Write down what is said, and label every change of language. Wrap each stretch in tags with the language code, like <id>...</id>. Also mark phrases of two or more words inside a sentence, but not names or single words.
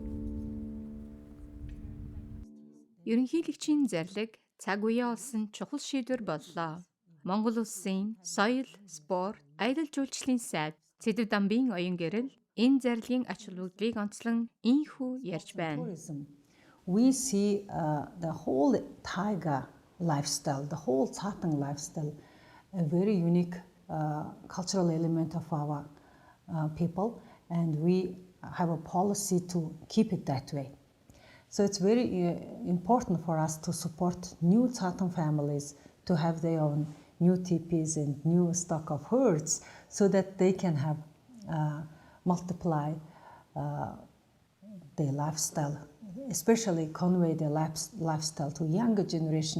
<mn>Ерөнхийлөгчийн зарлиг цаг үеэ олсон чухал шийдвэр боллоо. Монгол улсын соёл, спорт, аялал жуулчлалын сайд Цэдэв Дамбын оюун гэрэл энэ зарлигийн ач холбогдлыг онцлон ийхүү ярьж байна.</mn> <en>We see the whole taiga lifestyle, the whole Tsaatan lifestyle, a very unique cultural element of our people, and we have a policy to keep it that way. So it's very important for us to support new Tsaatan families to have their own new teepees and new stock of herds so that they can have multiply their lifestyle, especially convey their lifestyle to younger generation.</en>